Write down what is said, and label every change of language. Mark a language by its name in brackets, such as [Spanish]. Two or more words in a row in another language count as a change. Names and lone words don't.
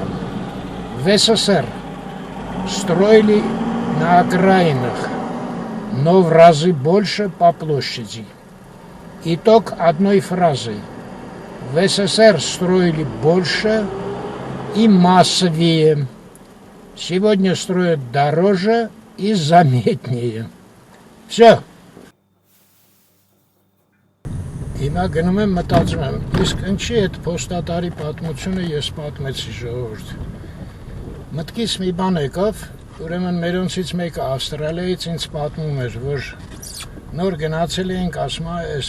[Russian] В СССР строили на окраинах, но в разы больше по площади. Итог одной фразы. В СССР строили больше и массовее. Сегодня строят дороже и заметнее. Все. [Armenian] Հիմա գնում եմ մտածում եմ, իսկ ինչի այդ փոստատարի պատմությունը ես պատմեցի ժողովուրդ։ Մտքից մի բան եկավ, ուրեմն մերոնցից մեկը Ավստրալիայից ինձ պատմում էր, որ նոր գնացել էինք, ասում է, այս